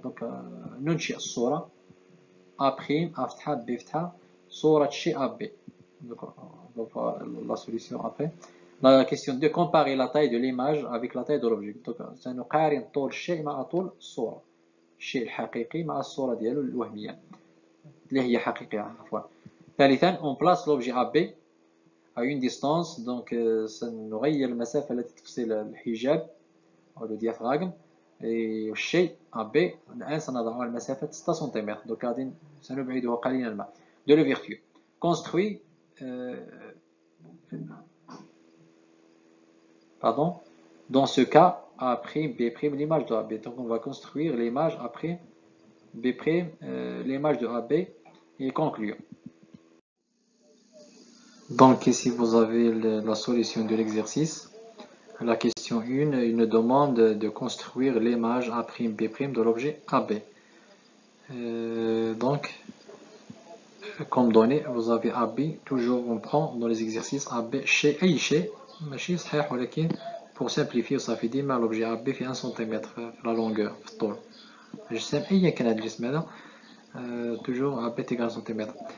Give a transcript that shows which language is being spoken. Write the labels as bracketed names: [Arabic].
[Arabic] Donc, ننشئ الصورة A', A فتحة B فتحة صورة شيء AB. [French] Donc, on va voir la solution après. La question 2, comparer la taille de l'image avec la taille de l'objet. [Arabic] Donc, سنقارن طول الشيء مع طول الصورة. الشيء الحقيقي مع الصورة ديالو الوهمية اللي هي حقيقية عفوا. ثالثا, [French] on place l'objet AB à une distance. [Arabic] Donc, سنغير المسافة التي تفصل الحجاب أو le diaphragme. والشيء AB الآن سنضع المسافة 6 سنتيمتر. donc غادي سنبعده قليلا ما. [French] de l'ouverture construit pardon, dans ce cas A', B', l'image de AB. Donc on va construire l'image A', B', l'image de AB et conclure. Donc ici vous avez la solution de l'exercice. La question 1, une demande de construire l'image A', B' de l'objet AB. Donc, comme donné, vous avez AB, toujours on prend dans les exercices AB chez [Arabic] أي شيء ماشي صحيح ولكن [French] pour simplifier [Arabic] صافي ديما [French] l'objet AB في 1 cm في la longueur [Arabic] في الطول. الجسم أيا كان هذا الجسم هذا [French] toujours AB est égal à cm.